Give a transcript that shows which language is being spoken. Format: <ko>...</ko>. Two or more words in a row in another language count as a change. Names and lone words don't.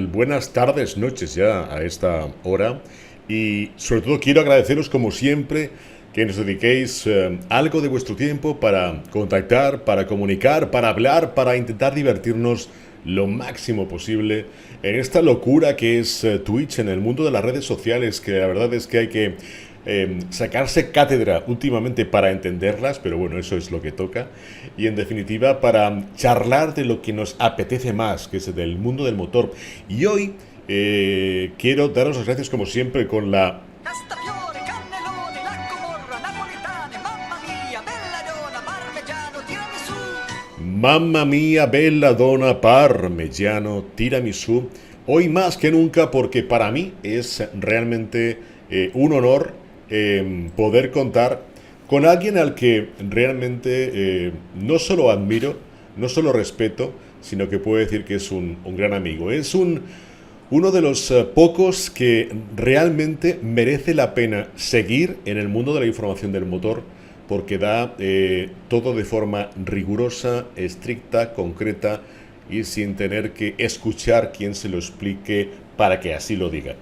<es>Buenas tardes, noches ya a esta hora. Y sobre todo quiero agradeceros como siempre que nos dediquéis algo de vuestro tiempo para contactar, para comunicar, para hablar, para intentar divertirnos lo máximo posible en esta locura que es Twitch, en el mundo de las redes sociales, que la verdad es que hay que sacarse cátedra últimamente para entenderlas, pero bueno, eso es lo que toca. Y en definitiva, para charlar de lo que nos apetece más, que es del mundo del motor. Y hoy quiero daros las gracias como siempre con la</es> <it>Castafiore, cannellone, lacco napoletane, mamma mia, belladonna, parmigiano, tiramisù. Mamma mía, bella dona parmigiano tiramisù.</it> <es>Hoy más que nunca porque para mí es realmente un honor poder contar con alguien al que realmente no solo admiro, no solo respeto, sino que puedo decir que es un gran amigo. Es uno de los pocos que realmente merece la pena seguir en el mundo de la información del motor porque da todo de forma rigurosa, estricta, concreta y sin tener que escuchar quien se lo explique para que así lo diga.</es>